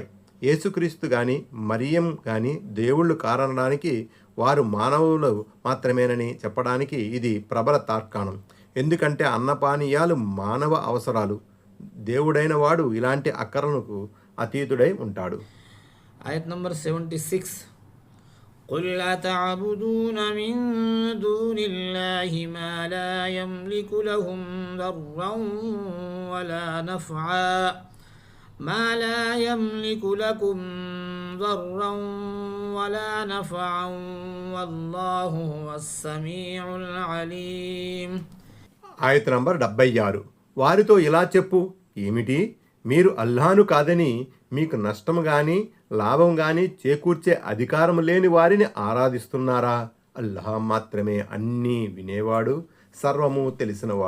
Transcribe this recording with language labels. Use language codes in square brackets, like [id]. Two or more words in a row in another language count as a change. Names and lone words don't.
[te] యేసుక్రీస్తు కానీ మరియం కానీ దేవుళ్ళు కారణడానికి వారు మానవులు మాత్రమేనని చెప్పడానికి ఇది ప్రబల తార్కాణం. ఎందుకంటే అన్నపానీయాలు మానవ అవసరాలు. దేవుడైన వాడు ఇలాంటి అక్కరలకు అతీతుడై ఉంటాడు. ayat number 76. [ar] قل أتعبدون من دون الله ما لا يملك لهم ضرا ولا نفعا ما لا يملك لكم ضرا ولا نفعا والله هو السميع العليم. [te] ఆయత్ నంబర్ 76. వారితో ఇలా చెప్పు, ఏమిటి, మీరు అల్లాహను కాదని మీకు నష్టం గాని లాభం గాని చేకూర్చే అధికారం లేని వారిని ఆరాధిస్తున్నారా? అల్లాహ్ మాత్రమే అన్నీ వినేవాడు, సర్వము తెలిసినవాడు.